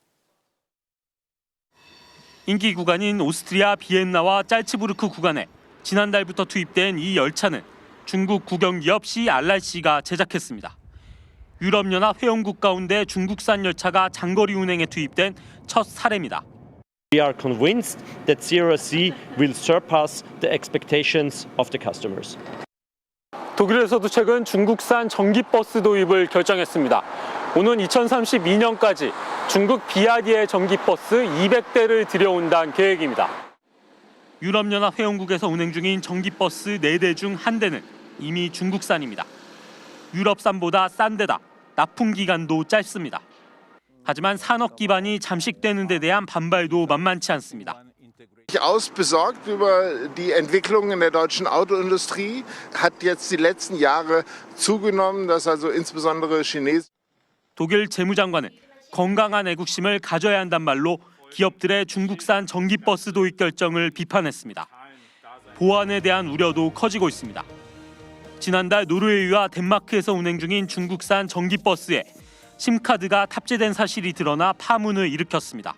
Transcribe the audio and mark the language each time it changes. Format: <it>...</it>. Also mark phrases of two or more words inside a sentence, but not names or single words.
<ko>인기 구간인 오스트리아 비엔나와 짤츠부르크 구간에 지난달부터 투입된 이 열차는 중국 국영기업 CRRC가 제작했습니다. 유럽연합 회원국 가운데 중국산 열차가 장거리 운행에 투입된 첫 사례입니다.</ko> <en>We are convinced that CRRC will surpass the expectations of the customers.</en> <ko>독일에서도 최근 중국산 전기버스 도입을 결정했습니다. 오는 2032년까지 중국 비아디의 전기버스 200대를 들여온다는 계획입니다. 유럽연합 회원국에서 운행 중인 전기버스 4대 중 1대는 이미 중국산입니다. 유럽산보다 싼 데다 납품 기간도 짧습니다. 하지만 산업 기반이 잠식되는 데 대한 반발도 만만치 않습니다.</ko> <de>Ausbesorgt über die Entwicklung in der deutschen Autoindustrie hat jetzt die letzten Jahre zugenommen, dass also insbesondere Chinesen.</de> <ko>독일 재무장관은 건강한 애국심을 가져야 한단 말로 기업들의 중국산 전기버스 도입 결정을 비판했습니다. 보안에 대한 우려도 커지고 있습니다. 지난달 노르웨이와 덴마크에서 운행 중인 중국산 전기버스에 심카드가 탑재된 사실이 드러나 파문을 일으켰습니다.</ko>